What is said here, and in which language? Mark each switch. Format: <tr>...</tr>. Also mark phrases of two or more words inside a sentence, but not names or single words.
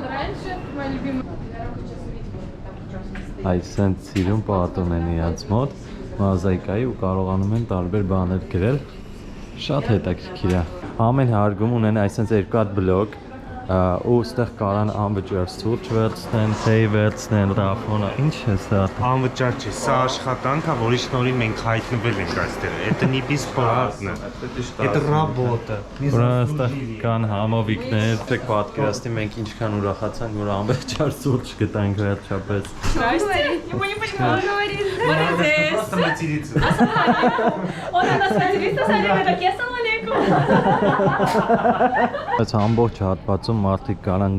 <hy>Այսինքն սիրուն պատում են իրաց մոտ, մոզաիկայի ու կարողանում են տարբեր բաներ գրել, շատ հետաքրքիր է։ Ամեն հարգում ունեն այսինքն երկու հատ բլոկ ու ստեղ կարան անվճար սուրճ վերցնեն, թեյ վերցնեն, ռաֆոնը, ինչ է սա։ Անվճար չի, սա աշխատանք է, որի շնորհիվ մենք հայտնվել ենք այստեղ։</hy> <ru>Это не бесплатно. Это работа.</ru> <hy>Просто կան համովիկներ, դեք պատկերացնի մենք ինչքան ուրախացանք, որ անվճար սուրճ գտանք վերջապես։ Այս ամբողջ հատվածում մարդիկ կարան</hy>